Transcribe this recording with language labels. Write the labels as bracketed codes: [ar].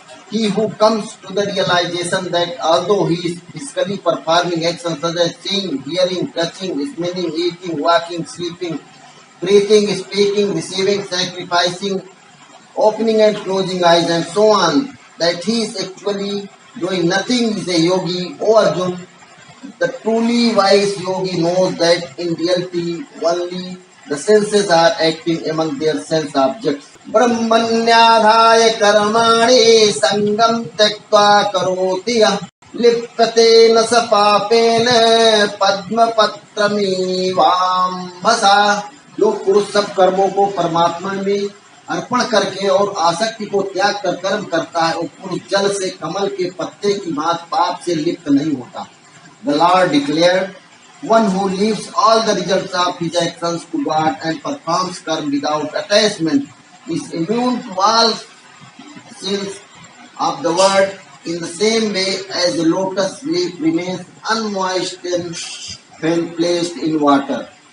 [en] He who comes to the realization that although he is physically performing actions such as seeing, hearing, touching, smelling, eating, walking, sleeping, breathing, speaking, receiving, sacrificing, opening and closing eyes and so on, that he is actually doing nothing is a yogi. O Arjun, the truly wise yogi knows that in reality only the senses are acting among their sense objects. [sa] ब्रह्मण्याधाय कर्माणि संगम त्यक्त्वा करोति यः लिप्यते न स पापेन पद्मपत्रमिवाम्भसा। [hi] जो पुरुष सब कर्मों को परमात्मा में अर्पण करके और आसक्ति को त्याग कर कर्म करता है, और पुरुष जल से कमल के पत्ते की भांति पाप से लिप्त नहीं होता. [en] The Lord declared, one who leaves all the results of his actions to God and performs karma without attachment is immune to all sins of the world, in the same way as the lotus leaf remains unmoistened when placed in water.